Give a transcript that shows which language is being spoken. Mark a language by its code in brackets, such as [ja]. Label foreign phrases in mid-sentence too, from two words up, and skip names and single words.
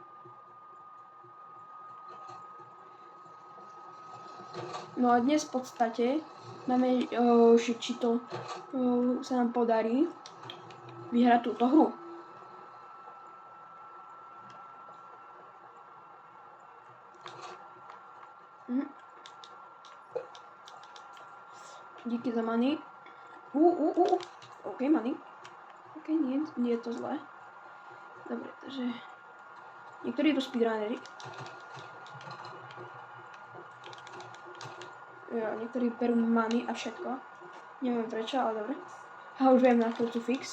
[sk] No a dnes v podstate máme, že či to sa nám podarí vyhrať túto hru. Díky za money. OK, money. OK, nie je to zlé. Dobre, takže niektorí to speedrunnery. Jo, niektorí berú money a všetko. Neviem prečo, ale dobre. A už viem na Crucifix.